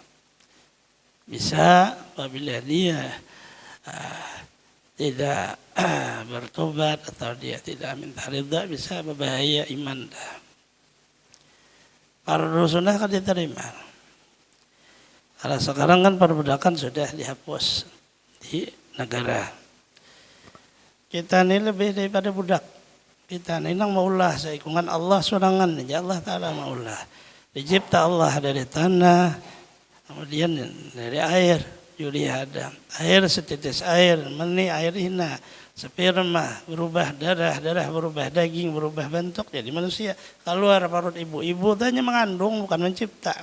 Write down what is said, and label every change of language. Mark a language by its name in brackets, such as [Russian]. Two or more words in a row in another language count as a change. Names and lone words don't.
[Indonesian] Bisa apabila dia tidak bertobat atau dia tidak minta ridha, bisa berbahaya iman. Fardu sunnah kan diterima. Karena sekarang kan perbudakan sudah dihapus di negara. Kita ini lebih daripada budak. [Banjar] Kita ini nang maulah seikungan Allah sorangan aja, Allah Ta'ala maulah. [Indonesian] Dicipta Allah dari tanah, kemudian dari air, Yuli Adam. Air setitis air, meni air hina, sperma berubah darah, darah berubah daging, berubah bentuk jadi manusia. Keluar perut ibu, ibu hanya mengandung bukan mencipta.